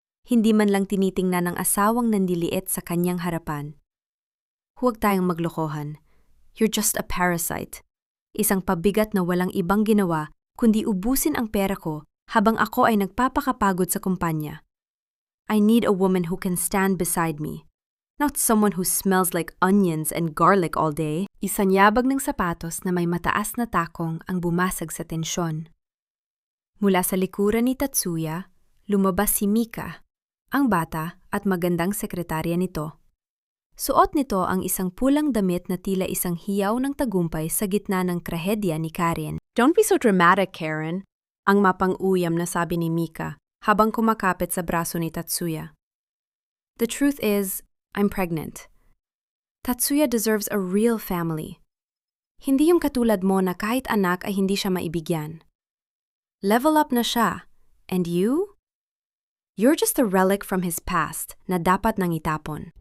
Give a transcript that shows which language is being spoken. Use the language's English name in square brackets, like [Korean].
[Filipino] Hindi man lang tinitingnan ng asawang nandiliit sa kanyang harapan. Huwag tayong maglokohan. [English] You're just a parasite. [Filipino] Isang pabigat na walang ibang ginawa kundi ubusin ang pera ko habang ako ay nagpapakapagod sa kumpanya. [English] I need a woman who can stand beside me, not someone who smells like onions and garlic all day. [Filipino] Isanyabag ng sapatos na may mataas na takong ang bumasag sa tensyon. Mula sa likuran ni Tatsuya, lumabas si Mika, ang bata at magandang sekretarya nito. Suot nito ang isang pulang damit na tila isang hiyaw ng tagumpay sa gitna ng trahedya ni Karen. [English] Don't be so dramatic, [Filipino] Karen, ang mapang-uyam na sabi ni Mika habang kumakapit sa braso ni Tatsuya. [English] The truth is, I'm pregnant. Tatsuya deserves a real family. [Filipino] Hindi yung katulad mo na kahit anak ay hindi siya maibigyan. Level up na siya. [English] And you? You're just a relic from his past [Filipino] na dapat nang itapon.